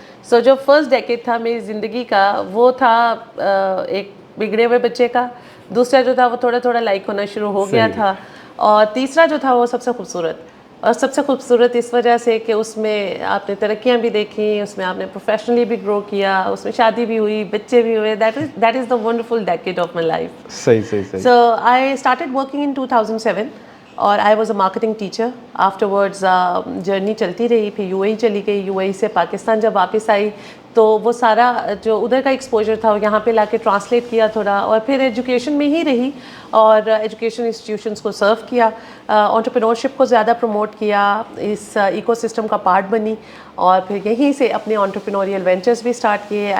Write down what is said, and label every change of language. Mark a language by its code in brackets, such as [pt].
[ur] سو جو first decade تھا میری زندگی کا وہ تھا ایک بگڑے ہوئے بچے کا, دوسرا جو تھا وہ تھوڑا تھوڑا لائک ہونا شروع ہو گیا تھا, اور تیسرا جو تھا وہ سب سے خوبصورت. اور سب سے خوبصورت اس وجہ سے کہ اس میں آپ نے ترقیاں بھی دیکھیں, اس میں آپ نے پروفیشنلی بھی گرو کیا, اس میں شادی بھی ہوئی, بچے بھی ہوئے. [en] That is the wonderful decade of my life. [ur] صحیح. [en] So I started working in 2007 اور I was a marketing teacher. [ur] After words journey چلتی رہی, پھر UAE چلی گئی. UAE سے پاکستان جب واپس آئی تو وہ سارا جو ادھر کا ایکسپوجر تھا وہ یہاں پہ لا کے ٹرانسلیٹ کیا تھوڑا, اور پھر ایجوکیشن میں ہی رہی اور ایجوکیشن انسٹیٹیوشنس کو سرو کیا, انٹرپرینورشپ کو زیادہ پروموٹ کیا, اس ایکو سسٹم کا پارٹ بنی, اور پھر یہیں سے اپنے انٹرپرینوریل وینچرز بھی اسٹارٹ کیے.